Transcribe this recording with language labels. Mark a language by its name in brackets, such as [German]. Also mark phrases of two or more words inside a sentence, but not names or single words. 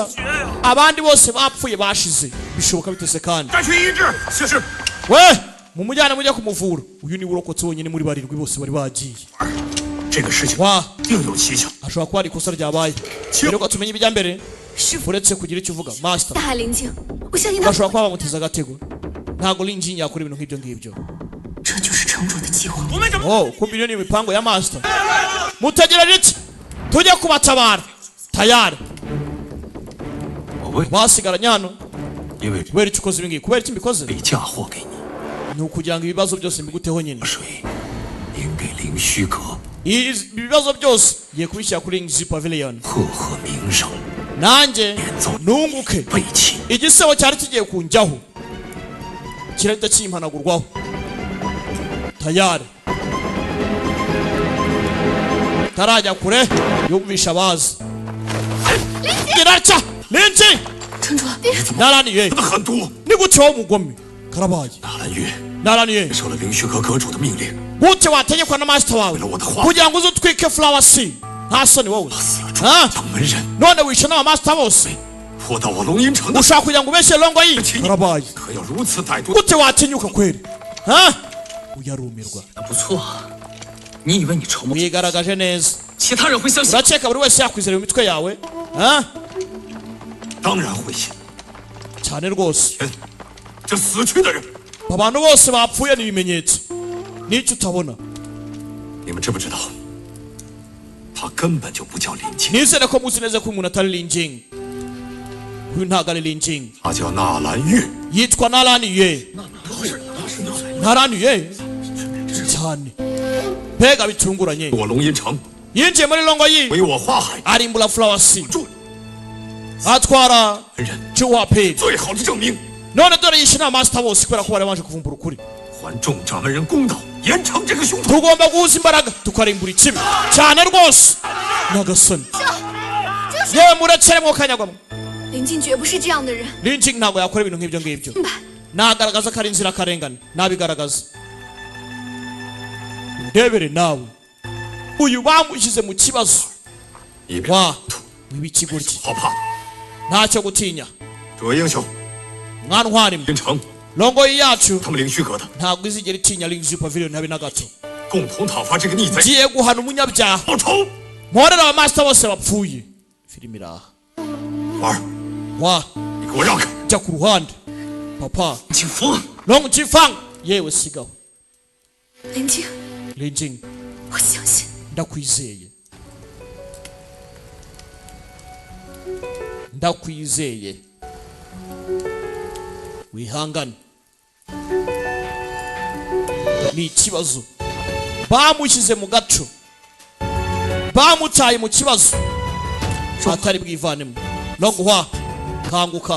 [Kinyarwanda] Abandi bose bapfuye bashize. Bishoboka bitese kandi. We mumujyana mujya kumuvura. Uyu ni urokotse wonyine muri barindwi bose bari bagiye. Wa ashobora kuba ari ikosa ryabaye. Rero ko tumenye ibijya mbere uretse kugira icyo uvuga. Master [Chinese] 大海灵境，我相信他。 [Kinyarwanda] bashobora kuba bamuteza agatego. Ntago Lin Jing yakora ibintu nk'ibyo ngibyo. [Chinese] 这就是城主的计划。 [Kinyarwanda] Oh, kumbi ni imipango ya Master. Mutegerere iki? Tujye kubatabara. Tayari. Basigaranye hano. [Chinese] 因为 [Kinyarwanda] kubera icyo ukoze ibingibi. Kubera iki mbikoze? [Chinese] 被嫁祸给你， [Kinyarwanda] ni ukugira ngo ibibazo byose mbiguteho nyine. [Chinese] 水应给灵虚阁， [Kinyarwanda] ibibazo byose ngiye kubishyira kuri Lin Jing Pavilion. [Chinese] 赫赫名声， [Kinyarwanda] nanjye nunguke. [Chinese] 背弃 [Kinyarwanda] igisebo cyari kigiye kunjyaho kirahita kimpanagurwaho. Tayari. Tarajya kure yumvisha abazi. Giracha Lin Jing [Chinese] 城主， Naraniye 的狠毒。 [Kinyarwanda] ni gute wowe umugome karabaye. [Chinese] 纳兰月 Naraniye 受了灵虚阁阁主的命令， [Kinyarwanda] gute wategekwa na master wawe kugira ngo uze utwike Flower Sea? Nta soni wowe. [Chinese] 掌门人， [Kinyarwanda] none wishe n'aba master bose [Chinese] 拖到我龙吟城的， [Kinyarwanda] ushaka kugira ngo ubeshye Longoyi karabaye [Chinese] 可要如此歹毒？ [Kinyarwanda] gute watinyuka kweli ha uyarumirwa [Chinese] 不错，你以为你筹谋， [Kinyarwanda] wigaragaje neza [Chinese] 其他人会相信？ [Kinyarwanda] urakeka buri wese yakwizera mu mitwe yawe ha [Chinese] 当然会信。 [Kinyarwanda] cyane rwose [Chinese] 这死去的人， [Kinyarwanda] abantu bose bapfuye ni ibimenyetso n'icyo utabona [Chinese] 你们知不知道？他根本就不叫林静， [Kinyarwanda] nizere ko muzi neza ko umuntu atari Linjing uyu ntabwo ari Linjing [Chinese] 他叫纳兰月。 [Kinyarwanda] yitwa Naraniye Naraniye cyane mbega bitunguranye [Chinese] 我龙吟城， [Kinyarwanda] yinjiye muri Longoyi [Chinese] 毁我花海， [Kinyarwanda] arimbura Flower Sea atwara Chuwape [Chinese] 最好的证明， [Kinyarwanda] none dore yishe n'amaster bose kubera ko bari baje kuvumbura ukuri [Chinese] 还众掌门人公道，严惩这个凶徒。 [Kinyarwanda] tugomba guhuza imbaraga tukarimbura ikibi cyane rwose nyagasani yewe murekere mwo kanyagwamo [Chinese] 林静绝不是这样的人。 [Kinyarwanda] Linjing ntabwo yakora ibintu nk'ibyo ngibyo nagaragaza ko ari inzirakarengane nabigaragaza ndebere nawe uyu bamushyize mu kibazo [Chinese] 一边 [Kinyarwanda] wa w'ibikigoryi [Chinese] 好怕。 [Kinyarwanda] ntacyo gutinya [Chinese] 诸位英雄， [Kinyarwanda] mwana ntwari [Chinese] 林城 [Kinyarwanda] Longoyi yacu [Chinese] 他们灵虚阁的， [Kinyarwanda] ntabwo izigera itinya Lingzhi Pavilion habe na gato [Chinese] 共同讨伐这个逆贼， [Kinyarwanda] ngiye guhana umunyabyaha [Chinese] 报仇。 [Kinyarwanda] mporera abamaster bose bapfuye filimi iraha [Chinese] 婉儿， [Kinyarwanda] wa [Chinese] 你给我让开！ [Kinyarwanda] jya ku ruhande papa [Chinese] 景福， [Kinyarwanda] Longjifang yewe sigaho [Chinese] 林静， Linjing 我相信。 [Kinyarwanda] ndakwizeye ndakwizeye wihangane ni ikibazo bamushyize mu gaco bamutaye mu kibazo atari bwivanemo Longhua kanguka